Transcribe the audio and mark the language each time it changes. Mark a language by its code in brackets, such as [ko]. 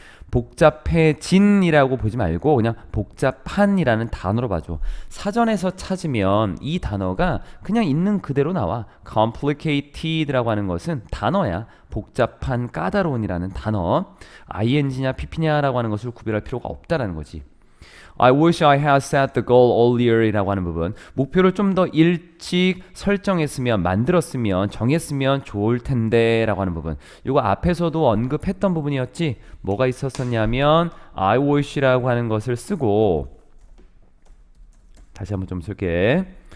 [ko] 복잡해진이라고 보지 말고 그냥 복잡한이라는 단어로 봐줘. 사전에서 찾으면 이 단어가 그냥 있는 그대로 나와. complicated라고 하는 것은 단어야. 복잡한, 까다로운이라는 단어. ing냐 pp냐라고 하는 것을 구별할 필요가 없다라는 거지. [en] I wish I had set the goal earlier [ko] 이라고 하는 부분. 목표를 좀 더 일찍 설정했으면, 만들었으면, 정했으면 좋을 텐데 라고 하는 부분. 이거 앞에서도 언급했던 부분이었지. 뭐가 있었었냐면 I wish라고 하는 것을 쓰고, 다시 한번 좀 쓸게.